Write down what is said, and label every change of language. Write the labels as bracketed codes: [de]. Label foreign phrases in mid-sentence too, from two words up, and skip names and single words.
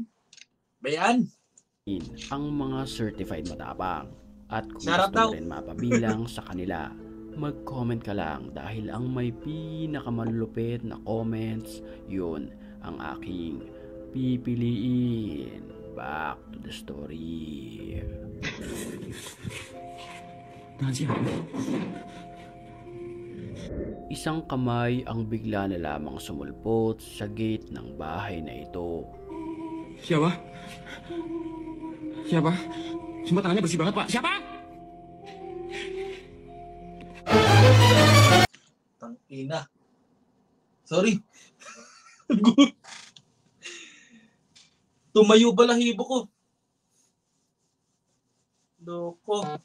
[tl] Bayan. ang mga certified matapang. At kung [en] Shout out [tl] gusto mo daw. rin mapabilang sa kanila, mag-comment ka lang dahil ang may pinakamalulupit na comments, yun ang aking pipiliin. [en] Back to the story. [tl] Isang kamay ang bigla na lamang sumulpot sa gate ng bahay na ito. [id] Siapa? Siapa? Semua tangannya bersih banget, Pak. Siapa? [tl] Tangina. Sorry. Tumayo balahibo ko. Loko.